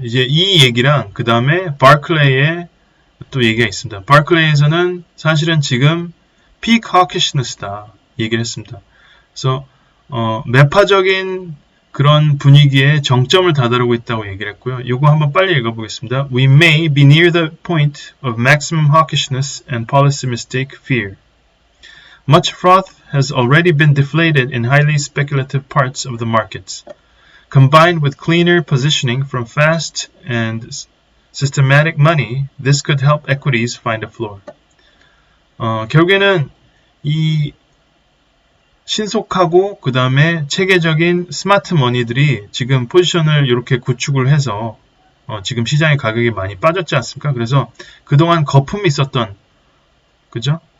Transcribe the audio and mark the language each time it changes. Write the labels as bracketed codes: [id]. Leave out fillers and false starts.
[ko] 이제 이 얘기랑 그 다음에 바클레이의 또 얘기가 있습니다. 바클레이에서는 사실은 지금 [en] peak hawkishness [ko] 다 얘기를 했습니다. 그래서 매파적인 그런 분위기에 정점을 다다르고 있다고 얘기를 했고요. 이거 한번 빨리 읽어보겠습니다. [en] We may be near the point of maximum hawkishness and policy mistake fear. Much froth has already been deflated in highly speculative parts of the markets. Combined with cleaner positioning from fast and systematic money, this could help equities find a floor. [ko] 결국에는 이 신속하고 그 다음에 체계적인 스마트 머니들이 지금 포지션을 이렇게 구축을 해서 지금 시장의 가격이 많이 빠졌지 않습니까? 그래서 그동안 거품이 있었던, 그죠?